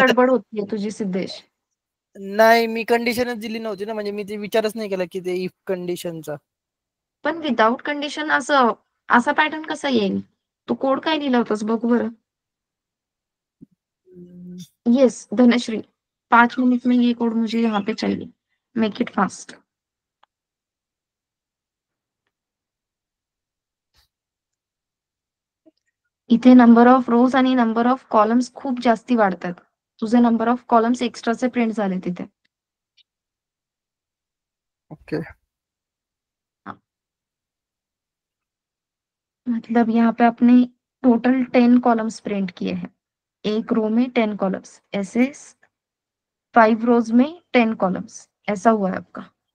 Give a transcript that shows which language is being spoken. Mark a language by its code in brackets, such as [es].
[mr] गडबड होतीये तुझी सिद्धेश। नाही, मी कंडिशनच दिली नव्हती ना, म्हणजे मी ते विचारच नाही केला की ते इफ कंडिशनचा. पण विदाउट कंडिशन असं असा पॅटर्न कसा येईल? तू कोड काय लिहिला होतास बघू बरं। [hi] यस धनश्री, 5 मिनट में ये कोड मुझे यहाँ पे चाहिए, [en] Make it fast. [mr] इथे नंबर ऑफ रोज आणि नंबर ऑफ कॉलम्स खूप जास्ती वाढतात, तुझे नंबर ऑफ कॉलम्स एक्स्ट्राचे प्रिंट झाले तिथे। [en] Okay. [hi] हाँ, मतलब यहाँ पे आपने टोटल 10 कॉलम्स प्रिंट किए हैं, एक रो में 10 कॉलम्स, ऐसे 5 रोज में 10 कॉलम्स, ऐसा हुआ है आपका।